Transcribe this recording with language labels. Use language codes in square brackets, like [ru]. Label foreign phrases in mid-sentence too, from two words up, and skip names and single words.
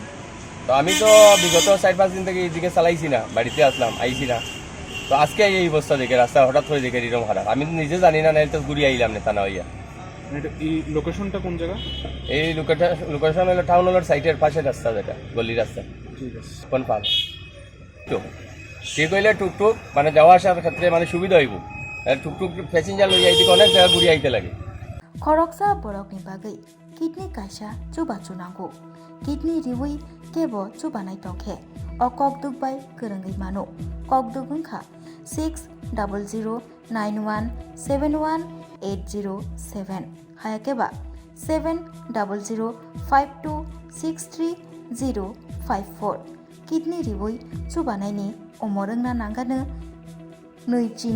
[bn] তো আমি তো বিগত 4-5 দিন থেকে এইদিকে চালাইছি না বাড়িতে আসলাম আইছি না তো আজকে এই অবস্থা দেখে রাস্তা হঠাৎ করে দেখে এরকম খারাপ আমি নিজে জানি না তো ঘুরি আইলাম না থানা হইয়া এই লোকেশনটা কোন জায়গা এই লোকেশন হলো টাউন হলের সাইডের পাশে রাস্তা যেটা গলি রাস্তা ঠিক আছে কনফার্ম তো ঠিক হইলে টুকটুক মানে যাওয়া আসার ক্ষেত্রে মানে সুবিধা হইব টুকটুক প্যাসেঞ্জার লই আইতে অনেক জায়গা ঘুরি আইতে লাগে [trp] खरकसा बरकनि बागै किडनी कायसा चुबा चुनांगौ किडनी रिवै केबो चुबानाय तंखे अ ककदुगबाय गोरोङै मानो ककदुग ओंखा 6009171807 हायाकेबा 7005263054 किडनी रिवै चुबानायनि अमरंना नांगानो नैचिनि